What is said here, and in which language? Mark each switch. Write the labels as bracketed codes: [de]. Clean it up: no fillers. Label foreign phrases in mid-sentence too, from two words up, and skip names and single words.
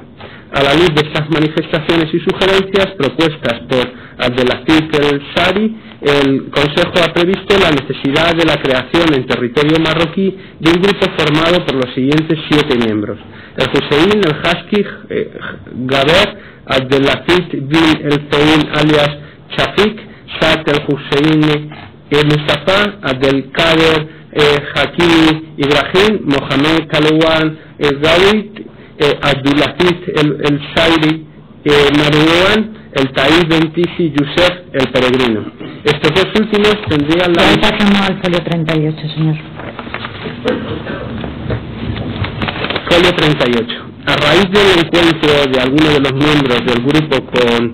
[es] A la luz de estas manifestaciones y sugerencias propuestas por Abdelaziz el Sari, el Consejo ha previsto la necesidad de la creación en territorio marroquí de un grupo formado por los siguientes 7 miembros: el Hussein el Hashki Gaber, Abdelaziz bin el Zein alias Shafik, Saad el Hussein Mustafa, Abdelkader Hakimi Ibrahim, Mohamed Talawon Gawit, Abdulaziz el Sairi Marwan, el Taif Bentisi Youssef el Peregrino. Estos dos últimos tendrían la... Pasamos al folio 38, señor. Folio 38. A raíz del encuentro de algunos de los miembros del grupo con...